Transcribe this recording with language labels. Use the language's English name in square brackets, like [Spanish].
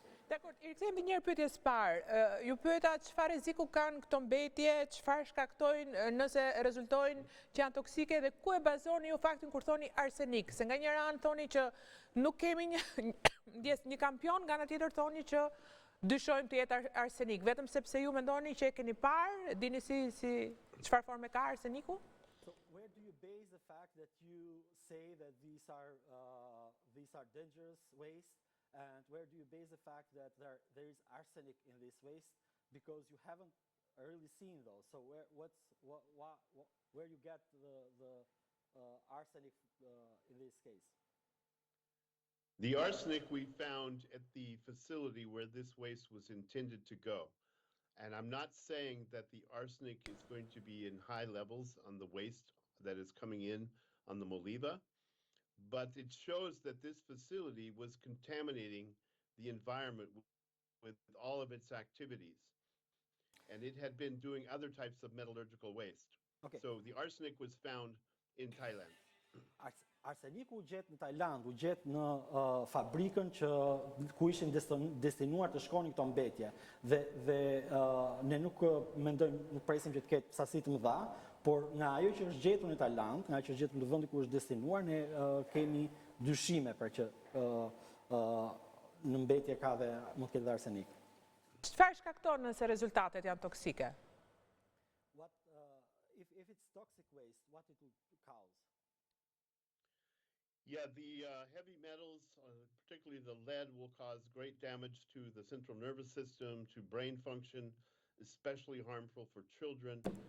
[Albanian] Dakor, i rikthehemi një herë pyetjes parë. Ju pyeta çfarë rreziku kanë këto mbetje, çfarë shkaktojnë nëse rezultojnë që janë toksike dhe ku e bazoni ju faktin kur thoni arsenik? Se nga njëra anë thoni që nuk kemi një kampion, nga ana tjetër thoni që dyshojmë të jetë arsenik, vetëm sepse ju mendoni që e keni parë, dini si çfarë forme ka arseniku? [English] So where do you base the fact that you say that these are dangerous waste? And where do you base the fact that there is arsenic in this waste? Because you haven't really seen those. So where you get the arsenic in this case? The arsenic we found at the facility where this waste was intended to go. And I'm not saying that the arsenic is going to be in high levels on the waste that is coming in on the Moliva. But it shows that this facility was contaminating the environment with all of its activities. And it had been doing other types of metallurgical waste. Okay. So the arsenic was found in Thailand. [Albanian] Arseniku u gjet në Tajland, u gjet në fabrikën ku ishin destinuar të shkonin këto mbetje. Dhe ne nuk mendojmë, nuk presim që të ketë sasi të mëdha, por nga ajo që është gjetur në Tajland, nga ajo që është gjetur në vendi ku është destinuar, ne kemi dyshime për që në mbetje ka dhe mund të ketë dhe arsenik. Çfarë shkakton nëse rezultatet janë toksike? [English] If it's toxic waste, what it will cause? Yeah, the heavy metals, particularly the lead, will cause great damage to the central nervous system, to brain function, especially harmful for children.